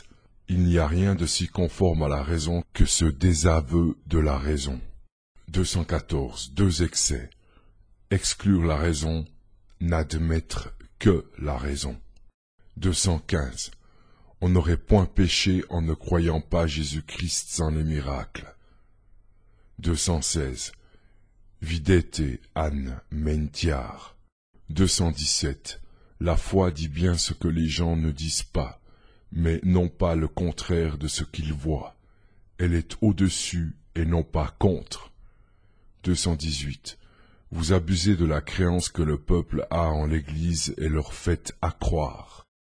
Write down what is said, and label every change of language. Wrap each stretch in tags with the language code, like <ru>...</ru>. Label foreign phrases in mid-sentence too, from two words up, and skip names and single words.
<fr>Il n'y a rien de si conforme à la raison que ce désaveu de la raison. 214. Deux excès. Exclure la raison, n'admettre que la raison. 215. On n'aurait point péché en ne croyant pas Jésus-Christ sans les miracles. 216.</fr> <la>Videte an mentiar.</la> <fr>217. La foi dit bien ce que les gens ne disent pas, mais non pas le contraire de ce qu'ils voient. Elle est au-dessus et non pas contre. 218. Vous abusez de la créance que le peuple a en l'Église et leur faites accroire.</fr>